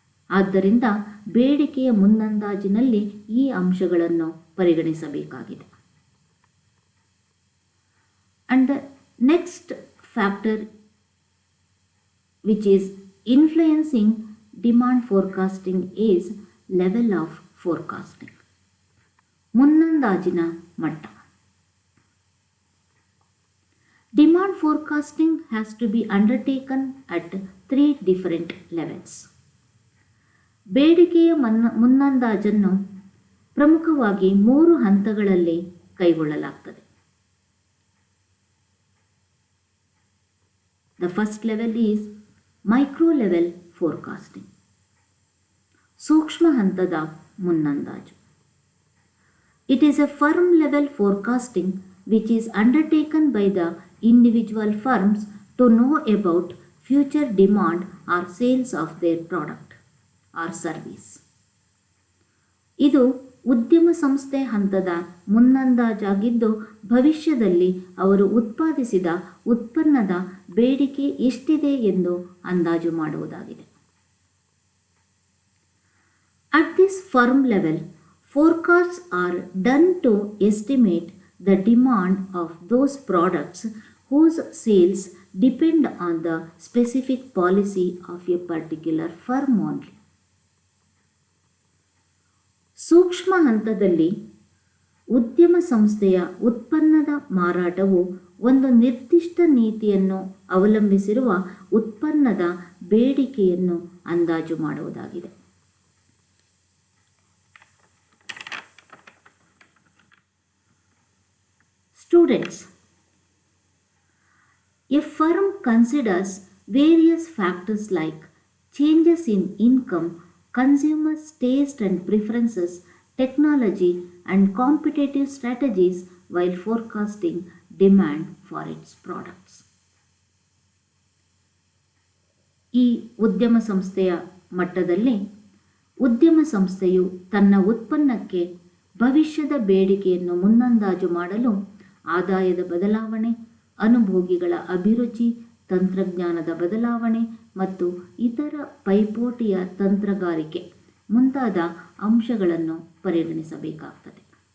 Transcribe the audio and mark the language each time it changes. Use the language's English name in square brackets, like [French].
[Kannada] ಆದ್ದರಿಂದ ಬೇಡಿಕೆಯ ಮುನ್ನಂದಾಜಿನಲ್ಲಿ ಈ ಅಂಶಗಳನ್ನು ಪರಿಗಣಿಸಬೇಕಾಗಿದೆ. [English] And the next factor which is influencing demand forecasting is level of forecasting. [Kannada] ಮುನ್ನಂದಾಜಿನ ಮಟ್ಟ. [English] Demand forecasting has to be undertaken at 3 different levels. [Kannada] ಬೇಡಿಕೆಯ ಮುನ್ನಂದಾಜನ್ನು ಪ್ರಮುಖವಾಗಿ 3 ಹಂತಗಳಲ್ಲಿ ಕೈಗೊಳ್ಳಲಾಗುತ್ತದೆ. [English] The first level is micro level forecasting. [Kannada] ಸೂಕ್ಷ್ಮ ಹಂತದ ಮುನ್ನಂದಾಜು. [English] It is a firm level forecasting which is undertaken by the individual firms to know about future demand or sales of their product or service. [Kannada] ಇದು ಉದ್ಯಮ ಸಂಸ್ಥೆ ಹಂತದ ಮುನ್ನಂದಾಜಾಗಿದ್ದು ಭವಿಷ್ಯದಲ್ಲಿ ಅವರು ಉತ್ಪಾದಿಸಿದ ಉತ್ಪನ್ನದ ಬೇಡಿಕೆ ಎಷ್ಟಿದೆ ಎಂದು ಅಂದಾಜು ಮಾಡುವುದಾಗಿದೆ. [English] At this firm level, forecasts are done to estimate the demand of those products whose sales depend on the specific policy of a particular firm only. [Kannada] ಸೂಕ್ಷ್ಮ ಹಂತದಲ್ಲಿ ಉದ್ಯಮ ಸಂಸ್ಥೆಯ ಉತ್ಪನ್ನದ ಮಾರಾಟವು ಒಂದು ನಿರ್ದಿಷ್ಟ ನೀತಿಯನ್ನು ಅವಲಂಬಿಸಿರುವ ಉತ್ಪನ್ನದ ಬೇಡಿಕೆಯನ್ನು ಅಂದಾಜು ಮಾಡುವುದಾಗಿದೆ. [English] Students, a firm considers various factors like changes in income, consumers' taste and preferences, technology, and competitive strategies while forecasting demand for its products. [Kannada] ಈ ಉದ್ಯಮ ಸಂಸ್ಥೆಯ ಮಟ್ಟದಲ್ಲಿ ಉದ್ಯಮ ಸಂಸ್ಥೆಯು ತನ್ನ ಉತ್ಪನ್ನಕ್ಕೆ ಭವಿಷ್ಯದ ಬೇಡಿಕೆಯನ್ನು ಮುನ್ನಂದಾಜು ಮಾಡಲು ಆದಾಯದ ಬದಲಾವಣೆ, ಅನುಭೋಗಿಗಳ ಅಭಿರುಚಿ, ತಂತ್ರಜ್ಞಾನದ ಬದಲಾವಣೆ ಮತ್ತು ಇತರ ಪೈಪೋಟಿಯ ತಂತ್ರಗಾರಿಕೆ ಮುಂತಾದ ಅಂಶಗಳನ್ನು ಪರಿಗಣಿಸಬೇಕಾಗುತ್ತದೆ.